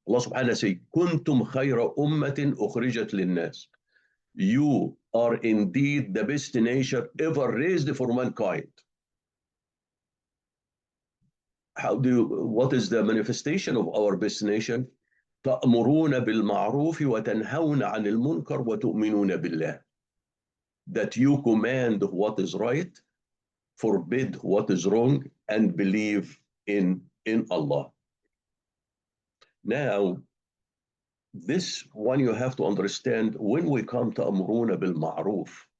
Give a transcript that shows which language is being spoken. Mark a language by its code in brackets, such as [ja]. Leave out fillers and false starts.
[ar] Allah subhanahu wa ta'ala says, كُنْتُمْ خَيْرَ أُمَّةٍ أُخْرِجَتْ لِلنَّاسِ. [en] You are indeed the best nation ever raised for mankind. What is the manifestation of our best nation? [ar] تأمرون بالمعروف وتنهون عن المنكر وتؤمنون بالله. [en] That you command what is right, forbid what is wrong, and believe in Allah. Now, this one you have to understand when we come to [ar] أمرون بالمعروف.